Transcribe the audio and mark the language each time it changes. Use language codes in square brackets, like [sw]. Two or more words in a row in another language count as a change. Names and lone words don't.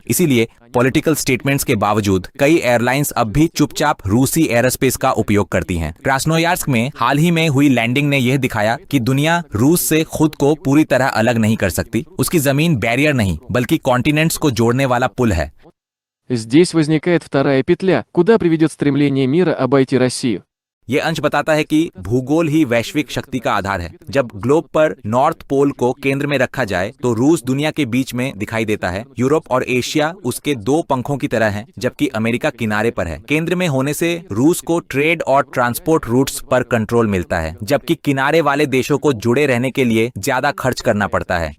[hi] इसीलिए [en] political statements [hi] के बावजूद कई एयरलाइंस अब भी चुपचाप रूसी एयरोस्पेस का उपयोग करती हैं। क्रास्नोयार्स्क में हाल ही में हुई लैंडिंग ने यह दिखाया कि दुनिया रूस से खुद को पूरी तरह अलग नहीं कर सकती। उसकी जमीन बैरियर नहीं बल्कि कॉन्टिनेंट्स को जोड़ने वाला पुल है। [ru] Здесь возникает вторая петля, куда приведет стремление мира обойти Россию. [hi] ये अंश बताता है कि भूगोल ही वैश्विक शक्ति का आधार है। जब ग्लोब पर नॉर्थ पोल को केंद्र में रखा जाए तो रूस दुनिया के बीच में दिखाई देता है। यूरोप और एशिया उसके दो पंखों की तरह हैं, जबकि अमेरिका किनारे पर है। केंद्र में होने से रूस को ट्रेड और [en] transport routes [hi] पर कंट्रोल मिलता है, जबकि किनारे वाले देशों को जुड़े रहने के लिए ज्यादा खर्च करना पड़ता है।